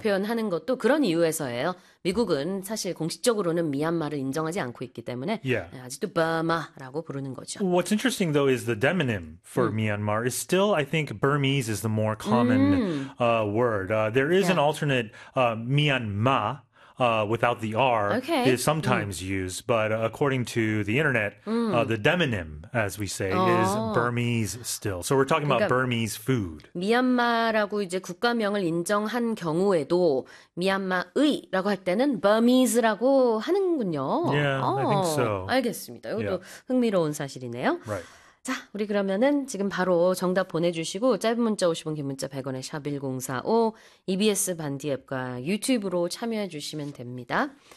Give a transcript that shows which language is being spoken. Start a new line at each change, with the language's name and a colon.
Korean: 표현하는 것도 그런 이유에서예요. 미국은 사실 공식적으로는 미얀마를 인정하지 않고 있기 때문에
English: yeah.
Korean: 아직도 Burma라고 부르는 거죠.
English: What's interesting though is the demonym for Myanmar is still, I think, Burmese is the more common word. There is yeah. an alternate Myanma. Without the R okay. is sometimes used, but according to the internet, the demonym, as we say, is Burmese still. So we're talking
Korean: 그러니까
English: about Burmese food.
Korean: 미얀마라고 이제 국가명을 인정한 경우에도 미얀마의라고 할 때는 Burmese라고 하는군요.
English: Yeah, I think so.
Korean: 알겠습니다. 이것도
English: yeah.
Korean: 흥미로운 사실이네요.
English: Right.
Korean: 자, 우리 그러면은 지금 바로 정답 보내주시고 짧은 문자 50원, 긴 문자 100원에 샵 1045, EBS 반디 앱과 유튜브로 참여해 주시면 됩니다.